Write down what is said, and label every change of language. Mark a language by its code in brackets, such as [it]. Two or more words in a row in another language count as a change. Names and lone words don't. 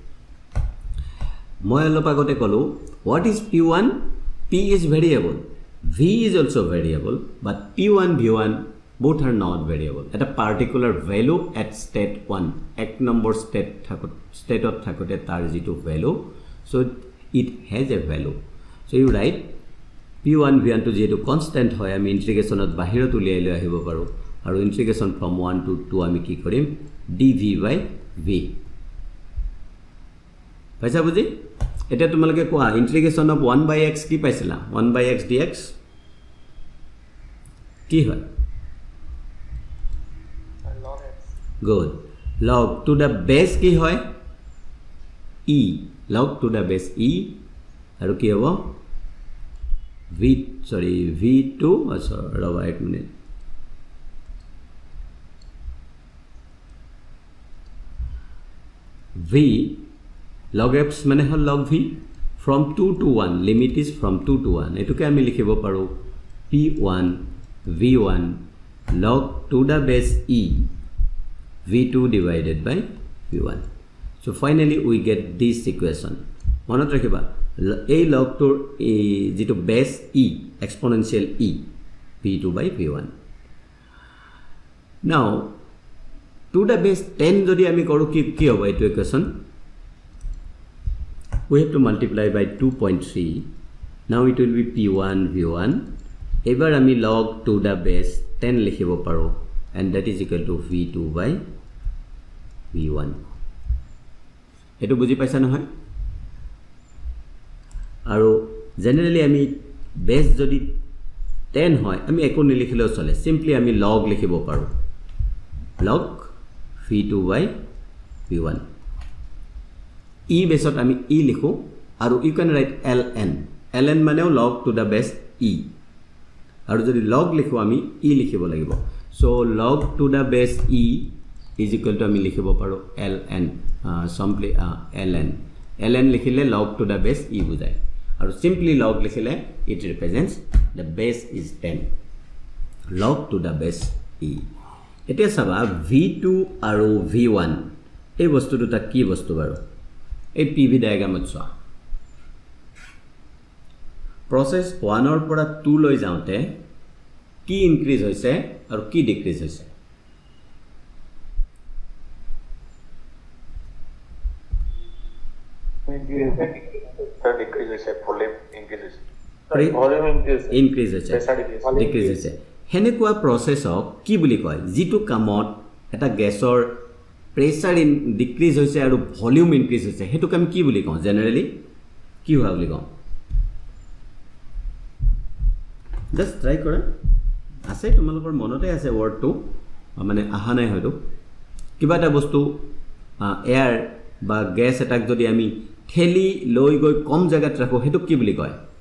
[as] মই অলপ আগতে কলো [en] what is p1, p is variable, v is also variable, but p1 v1 both are not variable at a particular value at state 1, [as] এক নম্বৰ [en] state of [as] থাকোতে তাৰ যিটো value, [en] so it has a value, so you write p1 v1 to [as] যেটো কনস্ট্যান্ট হয় আমি ইন্টিগ্ৰেশনত বাহিৰত উলিয়াই লৈ আহিব পাৰো, আৰু ইন্টিগ্ৰেশন [en] from 1 to 2 [as] আমি কি কৰিম [en] dv by v। [as] পাইছা বুজি? এটা তোমালোকে কোৱা [en] integration of 1 by x [as] কি পাইছিলা, [en] 1 by x dx [as] কি হয়? [en] log x। গুড। log to the base [as] কি হয় [en] e, log to the base e, [as] আৰু কি হ'ব [en] v2 [as] ৰবা এক মিনিট, [en] v log x [as] মানে হল [en] log v from 2 to 1, limit is from 2 to 1, [as] এটোকে আমি লিখিব পাৰো [en] p1 v1 log to the base e v2 divided by v1, so finally we get this equation। [as] মনত ৰাখিবা এই লগটোৰ যেটো বেস e [en] exponential e v2 by v1। now to the base 10 [as] যদি আমি কৰো কি হ'ব এইটো ইকুৱেশ্যন, [en] we have to multiply by 2.3, now it will be p1 v1, [as] এবাৰ আমি [en] log to the base 10 [as] লিখিব পাৰো, [en] and that is equal to v2 by v1। [as] এটো বুজি পাইছা নহয়? আৰু জেনাৰেলি আমি বেস যদি 10 হয় আমি একো নিলিখিলেও চলে, সিম্পলি আমি log লিখিব পাৰো, [en] log v2 by v1, [as] e বেসত আমি e লিখো, আৰু [en] you can write ln [as] মানেও [en] log to the base e, [as] আৰু যদি log লিখো আমি e লিখিব লাগিব, [en] so log to the base e is equal to [as] আমি লিখিব পাৰো [en] ln, simply ln লিখিলে log to the base e বুজায়, আৰু simply log লিখিলে it represents the base is 10, log to the base e। [as] এতিয়া চাবা v2 আৰু v1 এই বস্তু দুটা কি বস্তু বাৰু, এই pv ডায়াগ্ৰামত চোৱা, প্ৰসেস 1 ৰ পৰা 2 লৈ যাওতে কি ইনক্ৰিজ হৈছে আৰু কি ডিক্ৰিজ হৈছে, decrease হৈছে, volume increase হৈছে, volume increase হৈছে, decrease হৈছে, হেনেকুৱা প্ৰসেসক কি বুলি কয়, যেটো কামত এটা গ্যাসৰ প্ৰেসাৰ ডিক্ৰিজ হৈছে আৰু ভলিউম ইনক্ৰিজ হৈছে, হেতু কাম কি বুলি কওঁ, জেনাৰেলি কি হোৱা বুলি কওঁ, [en] just try [as] কৰা, আছে তোমালোকৰ মনতে আছে ওয়ার্ডটো, মানে আহা নাই হয়তো, কিবা এটা বস্তু এয়ার বা গ্যাস এটাক যদি আমি ঠেলি লৈ গৈ কম জায়গাত ৰাখো হেতু কি বুলি কয়,